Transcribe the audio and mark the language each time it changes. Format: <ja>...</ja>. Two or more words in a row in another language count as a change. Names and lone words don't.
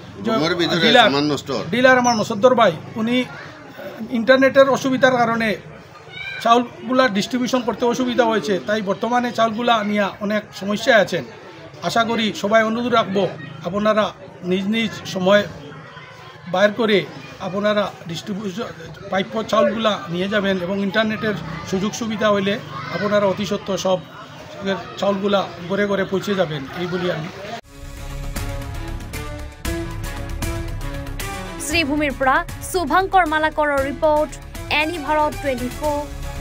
<bn>ডিলার আমার মসদ্দর ভাই উনি ইন্টারনেটের অসুবিধার কারণে চাউলগুলা ডিস্ট্রিবিউশন করতে অসুবিধা হয়েছে তাই বর্তমানে চাউলগুলা নিয়ে অনেক সমস্যায় আছেন আশা করি সবাই অনুরোধ রাখবো আপনারা নিজ নিজ সময় বাইর করে আপনারা ডিস্ট্রিবিউশন প্রাপ্য চাউলগুলা নিয়ে যাবেন এবং ইন্টারনেটের সুযোগ সুবিধা হইলে আপনারা অতি সত্ত্বর সব চাউলগুলা ঘরে ঘরে পৌঁছে যাবেন এই বলি আমি</bn> <as>শ্রীভূমিৰ পৰা শুভাঙ্কৰ মালাকৰৰ ৰিপৰ্ট এনি ভাৰত 24</as>